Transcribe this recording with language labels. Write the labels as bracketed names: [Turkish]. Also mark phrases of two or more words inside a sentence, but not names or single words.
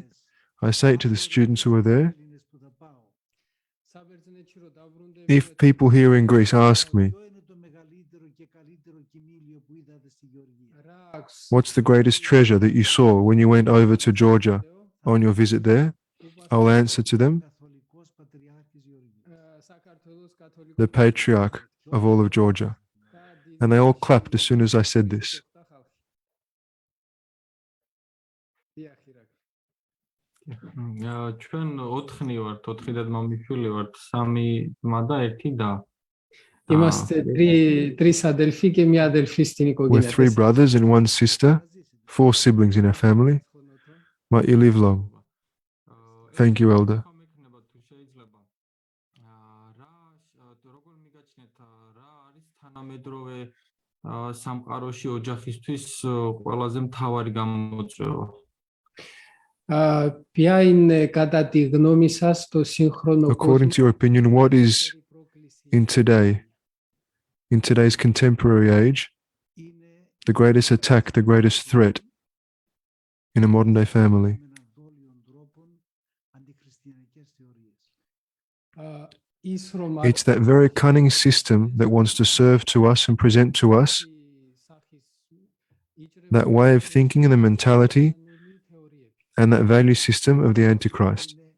[English] I say it to the students who are there. If people here in Greece ask me, what's the greatest treasure that you saw when you went over to Georgia on your visit there? I'll answer to them, the Patriarch of all of Georgia. And they all clapped as soon as I said this. [Georgian] ჩვენ 4-ნი ვართ, 4 დედმამიშვილი ვართ, 3 ძმა და 1 და. [Greek] Είμαστε τρεις αδελφοί και μία αδελφή στην οικογένεια. [English] We're 3 brothers and 1 sister, 4 siblings in our family. Might you live long. Thank you, Elder. [Georgian] თანამედროვე სამყაროში ოჯახისთვის ყველაზე მთავარი გამოწვევა. [Greek] Ποια είναι κατά τη γνώμη σας το σύγχρονο [English] According to your opinion, what is in today's contemporary age, the greatest attack, the greatest threat in a modern day family? It's that very cunning system that wants to serve to us and present to us that way of thinking and the mentality and that value system of the Antichrist.